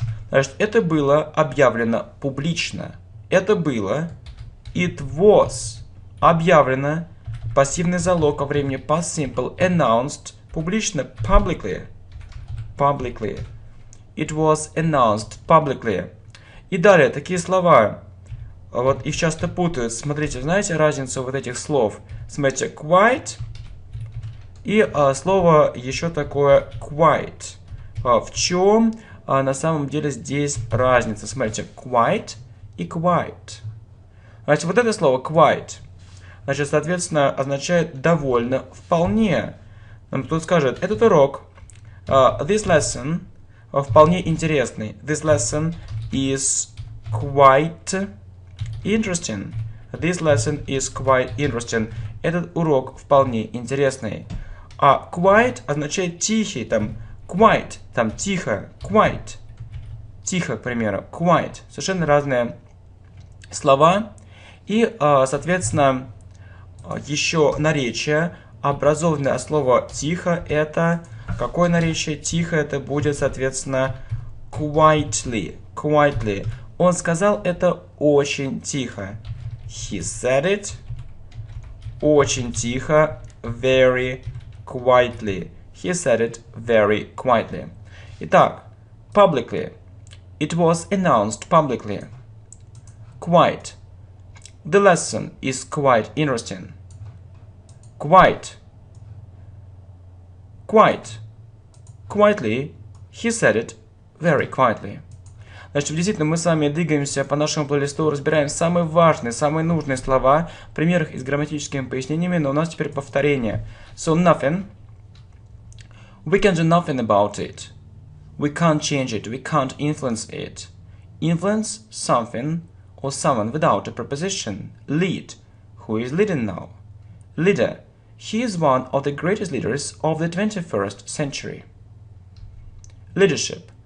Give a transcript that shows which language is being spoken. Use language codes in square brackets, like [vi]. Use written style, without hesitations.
[ru] Значит, это было объявлено публично. Это было [en] it was [ru] объявлено, пассивный залог во времени past simple, announced, публично, publicly. [en] It was announced publicly. [ru] И далее, такие слова, вот их часто путают. Смотрите, знаете разницу вот этих слов? Смотрите, quite и слово еще такое quite. В чем на самом деле здесь разница? Смотрите, quite и quite. Значит, вот это слово quite, значит, соответственно, означает довольно, вполне. Кто-то скажет, этот урок, [en] this lesson, [ru] вполне интересный. [en] This lesson is quite interesting. This lesson is quite interesting. [ru] Этот урок вполне интересный. А quiet означает тихий, там, quiet, там, тихо, quiet. Тихо, к примеру, quiet. Совершенно разные слова. И, соответственно, еще наречие, образованное от слова тихо, это, какое наречие? Тихо, это будет, соответственно, quietly. Он сказал это очень тихо. [en] He said it [ru] очень тихо, [en] very quietly. He said it very quietly. [ru] Итак, publicly. [en] It was announced publicly. Quite. The lesson is quite interesting. Quite. Quite. Quietly. He said it very quietly. [ru] Значит, действительно, мы с вами двигаемся по нашему плейлисту, разбираем самые важные, самые нужные слова в примерах и с грамматическими пояснениями, но у нас теперь повторение. [en] So, nothing. We can do nothing about it. We can't change it. We can't influence it. Influence something or someone without a preposition. Lead. Who is leading now? Leader. He is one of the greatest leaders of the 21st century. Leadership.